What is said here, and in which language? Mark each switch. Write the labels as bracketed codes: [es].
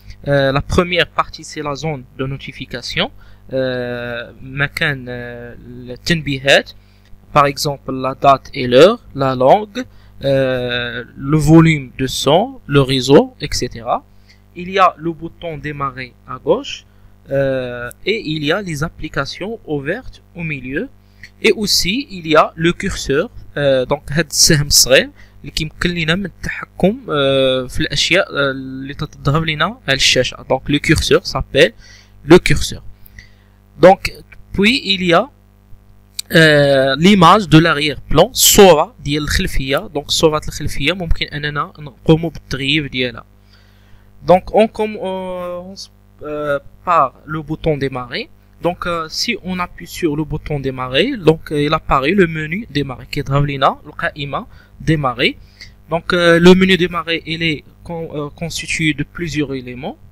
[fr] La première partie, c'est la zone de notification. [ar] مكان التنبيهات, [fr] par exemple la date et l'heure, la langue, le volume de son, le réseau, etc. Il y a le bouton démarrer à gauche et il y a les applications ouvertes au milieu, et aussi il y a le curseur. [ar] Donc هاد السهم الصغير اللي كيمكن لينا من التحكم في الاشياء اللي تظهر لنا على الشاشه. [fr] Donc le curseur s'appelle le curseur. Donc puis il y a l'image de l'arrière-plan, [ar] الصورة ديال الخلفية. Donc صورة الخلفية ممكن اننا نقوموا بالتغيير ديالها. [fr] Donc on commence par le bouton démarrer. Donc si on appuie sur le bouton démarrer, donc il apparaît le menu démarrer qui est [ar] لنا القائمة [fr] démarrer. Donc le menu démarrer, il est constitué de plusieurs éléments.